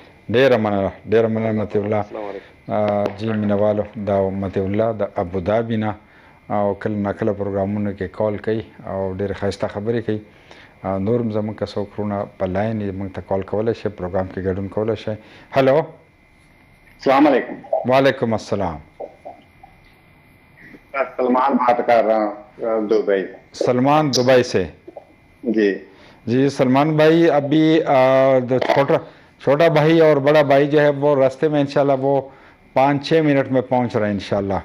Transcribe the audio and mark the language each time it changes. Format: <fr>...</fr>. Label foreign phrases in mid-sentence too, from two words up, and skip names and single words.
<ps>ډېره مننه مطیع الله جی مینوالو دا مطیع الله د ابودابي نه او کله ناکله پروګرامونو کې کال کوي او ډېرې ښایسته خبرې کوي نور هم زموږ که څوک وروڼه په لاین یې موږ ته کال کولی شي پروګرام کې ګډون کولی شي هلو</ps> <ar>السلام علیکم وعلیکم السلام</ar> <ur>سلمان بات کر رہا ہوں دبئی سلمان دبئی سے جی سلمان بھائی ابھی چھوٹا بھائی اور بڑا بھائی جو ہے وہ راستے میں انشاءاللہ وہ 5-6 منٹ میں پہنچ رہے ہیں انشاءاللہ</ur>